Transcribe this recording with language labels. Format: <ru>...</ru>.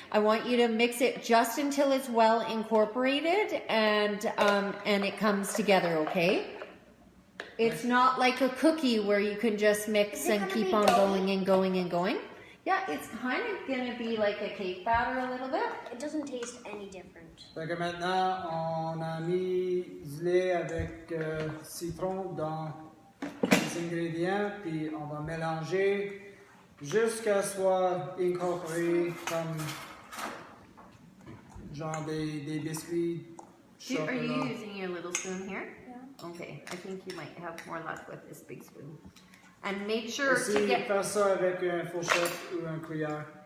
<en>I want you to mix it just until it's well incorporated and it comes together, okay? It's not like a cookie where you can just mix and keep on going and going and going. Yeah, it's kind of going to be like a cake batter a little bit. It doesn't taste any different.</en> <fr>Fait que maintenant, on a mis du lait avec citron dans les ingrédients, puis on va mélanger jusqu'à ce soit incorporé comme genre des biscuits chocolat.</fr> <en>Are you using your little spoon here? Yeah. Okay, I think you might have more luck with this big spoon. And make sure</en> <fr>Aussi,</fr> <en>to get</en> <fr>faire ça avec une fourchette ou un cuillère.</fr>